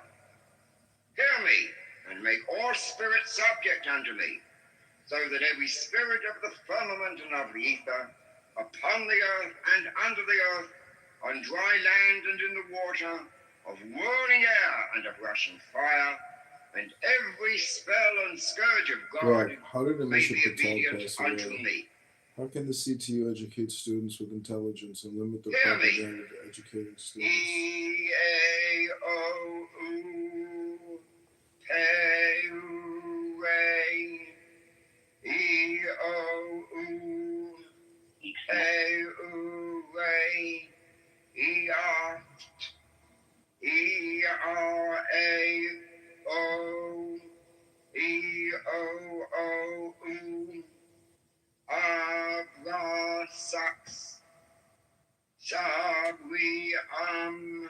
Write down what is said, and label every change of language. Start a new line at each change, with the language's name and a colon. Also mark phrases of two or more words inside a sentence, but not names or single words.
English: Hear me, and make all spirits subject unto me, so that every spirit of the firmament and of the ether, upon the earth and under the earth, on dry land and in the water, of whirling air and of rushing fire, and every spell and scourge of God How did may Amisha be Patel obedient pass unto away? me. How can the CTU educate students with intelligence and limit the Hear me. propaganda to educating students? E-A-O-U, Pe-U-Ray, E-O-U, Pe-U-Ray, E-R, E-R-A-O, E-O-O-U, Abra-Sax, Shab-We-Am,